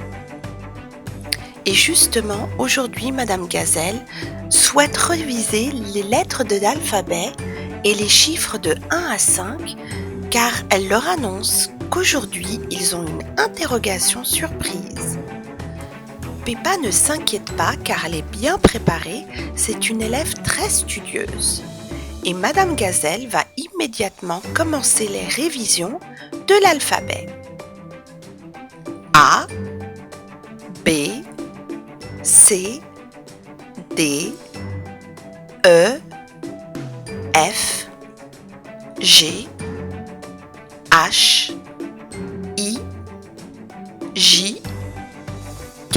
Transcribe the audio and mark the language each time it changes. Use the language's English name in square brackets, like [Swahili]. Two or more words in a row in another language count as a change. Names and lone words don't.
[French] Et justement, aujourd'hui, Madame Gazelle souhaite réviser les lettres de l'alphabet et les chiffres de 1 à 5, car elle leur annonce qu'aujourd'hui, ils ont une interrogation surprise. Peppa ne s'inquiète pas car elle est bien préparée, c'est une élève très studieuse. Et Madame Gazelle va immédiatement commencer les révisions de l'alphabet. A, B, C, D, E, F, G, H, I, J, K,